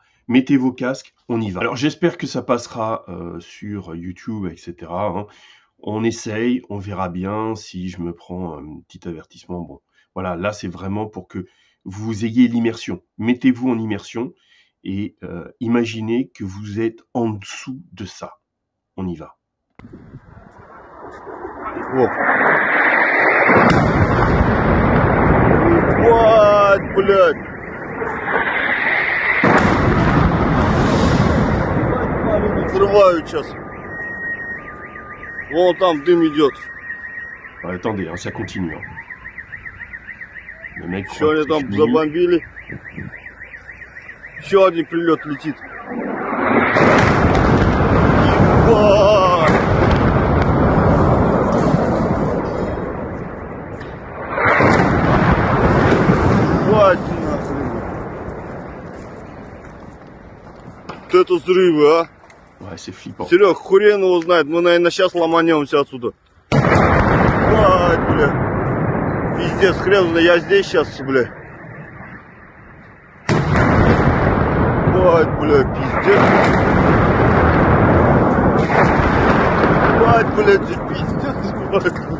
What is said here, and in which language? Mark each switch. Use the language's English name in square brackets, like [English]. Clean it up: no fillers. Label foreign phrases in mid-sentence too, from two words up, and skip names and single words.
[French] Mettez vos casques, on y va. Alors j'espère que ça passera sur YouTube, etc. hein. On essaye, on verra bien si je me prends un petit avertissement. Bon, voilà, là c'est vraiment pour que vous ayez l'immersion. Mettez-vous en immersion et imaginez que vous êtes en dessous de ça. On y va. [Russian] Вот. Ебать, блядь. Взрывают сейчас. Вон там дым идет. [French] Attendez, hein, ça continue. Hein. Le mec [Russian] Что они там забомбили? Еще один прилет летит. Ебать! Ебать нахрен. Вот это взрывы, а? [French] Ouais, c'est flippant. [Russian] Серег, хрен его знает, мы, наверное, сейчас ломанемся отсюда. Ебать, бля. Пиздец, хрен знает, я здесь сейчас, бля. Ебать, бля, пиздец. Ебать, блядь, пиздец, ебать.